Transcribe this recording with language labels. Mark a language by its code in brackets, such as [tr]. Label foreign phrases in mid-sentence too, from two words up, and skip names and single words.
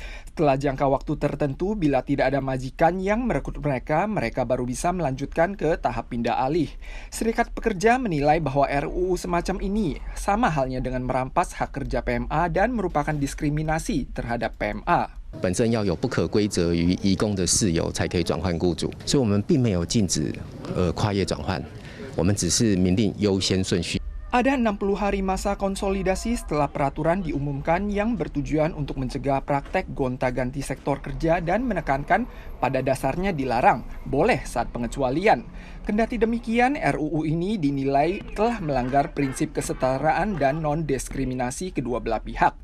[id] Setelah jangka waktu tertentu, bila tidak ada majikan yang merekrut mereka baru bisa melanjutkan ke tahap pindah alih. Serikat Pekerja menilai bahwa RUU semacam ini sama halnya dengan merampas hak kerja PMA dan merupakan diskriminasi terhadap PMA. [zh] 本身要有不可归责于移工的事由才可以转换雇主，所以我们并没有禁止跨业转换。我们只是明定优先顺序。 [id] Ada 60 hari masa konsolidasi setelah peraturan diumumkan yang bertujuan untuk mencegah praktek gonta-ganti sektor kerja dan menekankan pada dasarnya dilarang, boleh saat pengecualian. Kendati demikian, RUU ini dinilai telah melanggar prinsip kesetaraan dan non-diskriminasi kedua belah pihak.